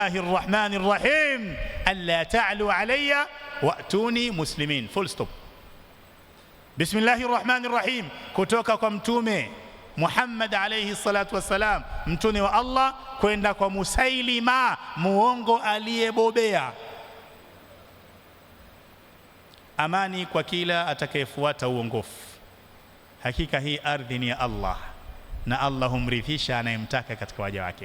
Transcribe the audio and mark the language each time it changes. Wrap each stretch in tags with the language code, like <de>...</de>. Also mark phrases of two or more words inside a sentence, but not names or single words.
<ar>الرحمن الرحيم ألا تعلوا علي وأتوني مسلمين.</ar> <en>Full stop.</en> <ar>بسم الله الرحمن الرحيم,</ar> <sw>kutoka kwa mtume Muhammad</sw> <ar>عليه الصلاة والسلام,</ar> <sw>mtume wa Allah, kwenda kwa Musailima, muongo aliyebobea. Amani kwa kila atakayefuata uongofu. Hakika hii ardhi ni ya Allah na Allah humrithisha anayemtaka katika waja wake.</sw>